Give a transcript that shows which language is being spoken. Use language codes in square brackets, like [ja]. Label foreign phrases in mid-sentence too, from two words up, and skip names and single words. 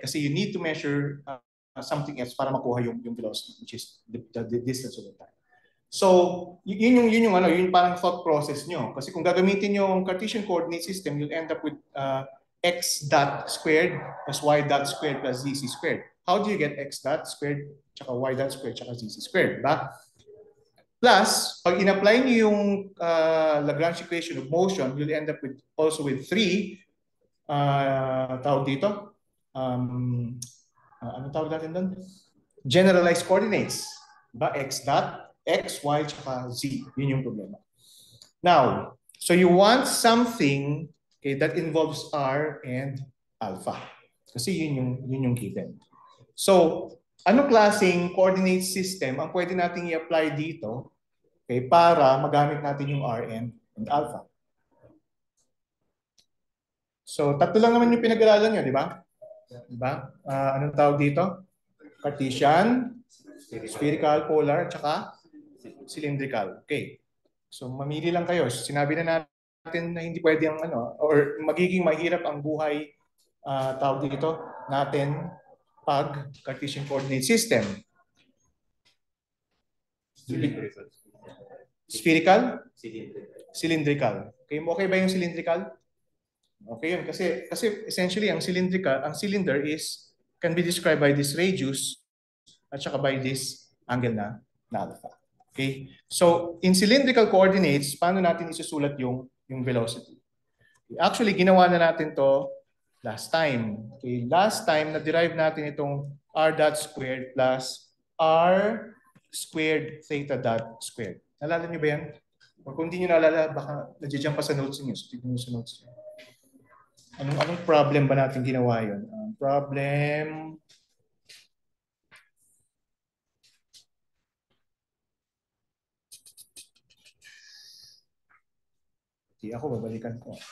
[en] Kasi you need to measure something else [tl] para makuha yung [en] velocity, which is the distance over time. So, [tl] yun yung parang thought process nyo. Kasi kung gagamitin yung [en] Cartesian coordinate system, you'll end up with x dot squared plus y dot squared plus zc squared. How do you get x dot squared, tsaka y dot squared, tsaka zc squared, diba? Plus, [tl] pag in-apply niyo yung [en] Lagrange equation of motion, you'll end up with also with 3 [tl] tawag dito, ano tawag natin doon? [en] Generalized coordinates. [tl] Diba? X dot, X, Y, tsaka Z. Yun yung problema. [en] Now, so you want something, okay, that involves R and alpha. [tl] Kasi yun yung given. So, anong klaseng coordinate system ang pwede nating i-apply dito, okay, para magamit natin yung R and alpha? So, tatlo lang naman yung pinag-aralan nyo, di ba? Diba? Anong tawag dito? [en] Cartesian, spherical, polar, tsaka cylindrical. Okay. [tl] So, mamili lang kayo. Sinabi na natin na hindi pwede ang or magiging mahirap ang buhay, tawag dito, natin pag [en] Cartesian coordinate system. Spherical? Cylindrical. [tl] Okay ba yung cylindrical? Okay yun. [en] Kasi essentially, ang cylinder can be described by this radius [tl] at saka [en] by this angle na alpha. Okay? So, in cylindrical coordinates, [tl] paano natin isusulat yung velocity? Actually, ginawa na natin to [en] last time. [tl] Okay? [en] Last time, [tl] na-derive natin itong [en] r dot squared plus r squared theta dot squared. [tl] Nalala niyo ba yan? O kung hindi niyo naalala, baka nadyan pa sa notes niyo. So, tignan niyo sa notes niyo. Anong problem ba natin ginawa yun? Problem... Hindi ako, babalikan ko.